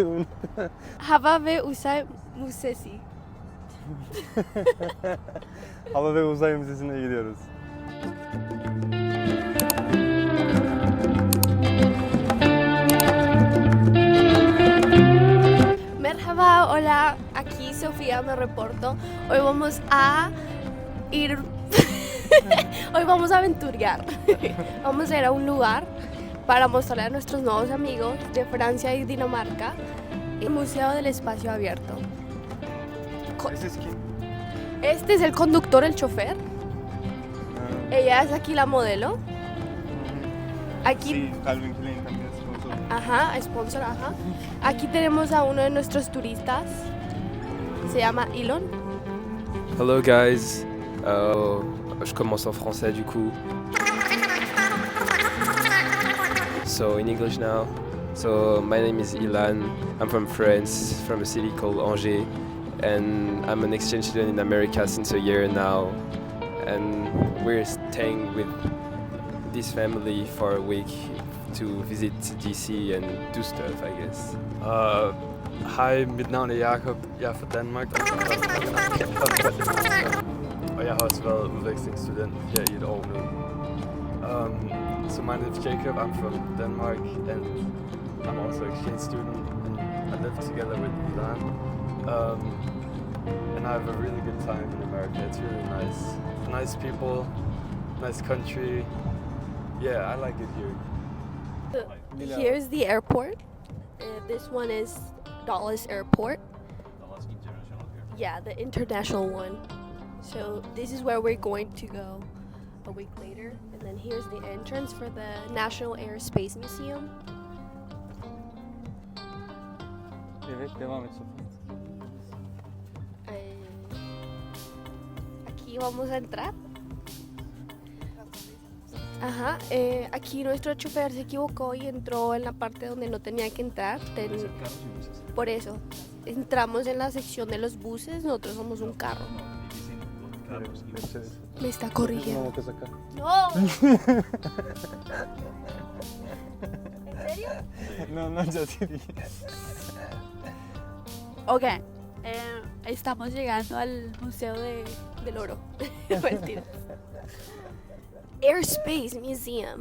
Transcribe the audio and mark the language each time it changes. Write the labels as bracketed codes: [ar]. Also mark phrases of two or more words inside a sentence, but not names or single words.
[tr] Hava ve Uzay Müzesi. Hava ve Uzay Müzesi'ne gidiyoruz. Merhaba, [es] hola, aquí Sofía me reporto. Hoy vamos a ir, hoy vamos a aventurear. Vamos a ir a un lugar para mostrarle a nuestros nuevos amigos de Francia y Dinamarca el Museo del Espacio Abierto. Este es el conductor, el chofer. Ella es aquí la modelo. Aquí. Sí, Calvin Klein también es sponsor. Ajá, sponsor, ajá. Aquí tenemos a uno de nuestros turistas. Se llama Elon. [en] Hello guys, [fr] je commence en français du coup. [en] So in English now. So my name is Ilan. I'm from France, from a city called Angers, and I'm an exchange student in America since a year now. And we're staying with this family for a week to visit DC and do stuff, I guess. [da] Hej, mit navn er Jakob. Jeg er fra Danmark. Og jeg har også været udvekslingsstudent her i et år nu. [en] So my name is Jacob. I'm from Denmark and I'm also an exchange student. And I live together with Ilan. And I have a really good time in America. It's really nice. Nice people, nice country. Yeah, I like it here. Here's the airport. This one is Dallas Airport. Yeah, the international one. So this is where we're going to go a week later. And then here's the entrance for the National Aerospace Museum. [tr] Evet, devam et Sofi. [es] Aquí vamos a entrar. Ajá, aquí nuestro chofer se equivocó y entró en la parte donde no tenía que entrar. Por eso, entramos en la sección de los buses, nosotros somos un carro. Me está corrigiendo. No. ¿En serio? No, ya sí dije. Ok, estamos llegando al Museo del Oro. Mentira. Airspace Museum.